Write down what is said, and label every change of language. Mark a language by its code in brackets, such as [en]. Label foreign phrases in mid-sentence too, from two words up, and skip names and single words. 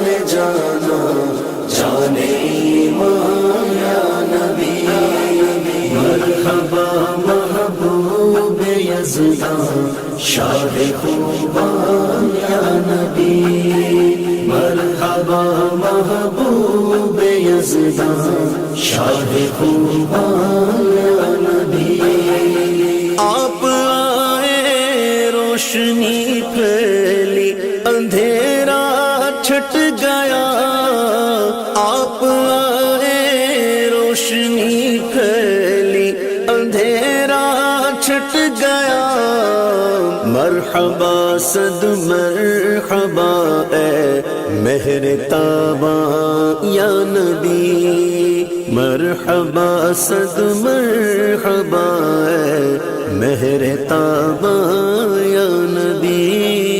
[ur] جانا جان ایمان [ar] یا نبی مرحبا [ur] محبوب یزدان شاہ خوبان [ar] یا نبی مرحبا [ur] محبوب یزدان شاہ خوبان [ar] یا نبی [ur] آپ آئے روشنی پھیلی اندھیرا چھٹ گیا آپ آئے روشنی پھیلی اندھیرا چھٹ گیا مرحبا صد مرحبا اے مہر تاباں [ar] یا نبی [ur] مرحبا صد مرحبا اے مہر تاباں [ar] یا نبی